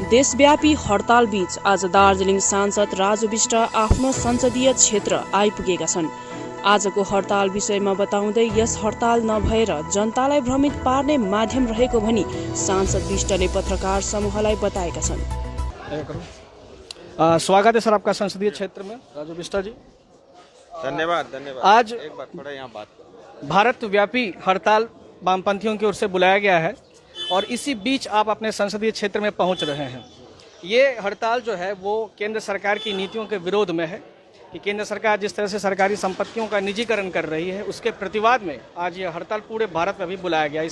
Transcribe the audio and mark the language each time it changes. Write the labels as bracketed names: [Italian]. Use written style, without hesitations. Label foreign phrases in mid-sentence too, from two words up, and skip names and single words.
[Nepali] देशव्यापी हडताल बीच आज दार्जिलिङ सांसद राजु विष्ट आफ्नो संसदीय क्षेत्र आइपुगेका छन्। आजको हडताल विषयमा बताउँदै यस हडताल नभएर जनतालाई भ्रमित पार्ने माध्यम रहेको भनी सांसद विष्टले पत्रकार समूहलाई बताएका छन्। [Hindi] स्वागत है सर आपका संसदीय क्षेत्र में, राजु विष्ट जी। धन्यवाद। आज एक बार थोड़ा यहाँ बात करो। भारत व्यापी हड़ताल वामपंथियों की ओर से बुलाया गया है और इसी बीच आप अपने संसदीय क्षेत्र में पहुंच रहे हैं। ये हड़ताल जो है वो केंद्र सरकार की नीतियों के विरोध में है कि केंद्र सरकार जिस तरह से सरकारी संपत्तियों का निजीकरण कर रही है, उसके प्रतिवाद में आज ये हड़ताल पूरे भारत में भी बुलाया गया।